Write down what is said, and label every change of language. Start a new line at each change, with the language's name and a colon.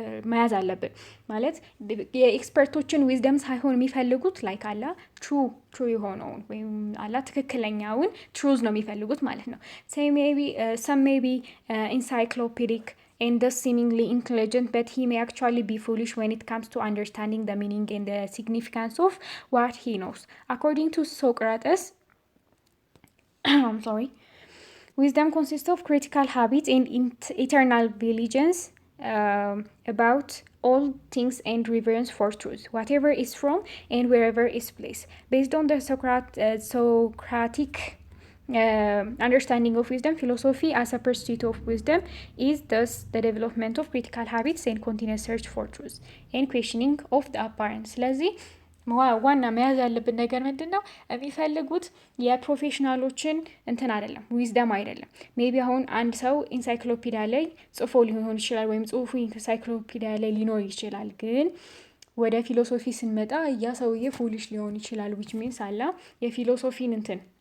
Amharic: መያዝ አለብን። ማለት የኤክስፐርቶችን ዊዝደም ሳይሆን የሚፈልጉት ላይክ አላ ትሩ የሆነውን ወይም አላ ትክክለኛውን ትሩዝ ነው የሚፈልጉት ማለት ነው።
English: some may be encyclopedic and thus seemingly intelligent, but he may actually be foolish when it comes to understanding the meaning and the significance of what he knows. According to Socrates, wisdom consists of critical habits and eternal vigilance about all things and reverence for truth, whatever is from and wherever is placed. Based on the Socratic understanding of wisdom, philosophy as a pursuit of wisdom is thus the development of critical habits and continuous search for truth and questioning of the apparent.
Amharic: ስለዚህ ዋና መያዝ ያለብን ነገር ምንድን ነው? የሚፈልጉት የፕሮፌሽናሎችን እንትን አይደለም፣ ዊዝደም አይደለም። ሜቢ አሁን አንድ ሰው ኢንሳይክሎፒዲያ ላይ ጽፎ ሊሆን ይችላል፣ ወይም ጽሁፉ ኢንሳይክሎፒዲያ ላይ ሊኖር ይችላል። ግን ወደ ፊሎሶፊ ስንመጣ ያ ሰውዬ ፉሊሽ ሊሆን ይችላል።
English: ዊች ሚንስ
Amharic: አላ የፊሎሶፊን እንትን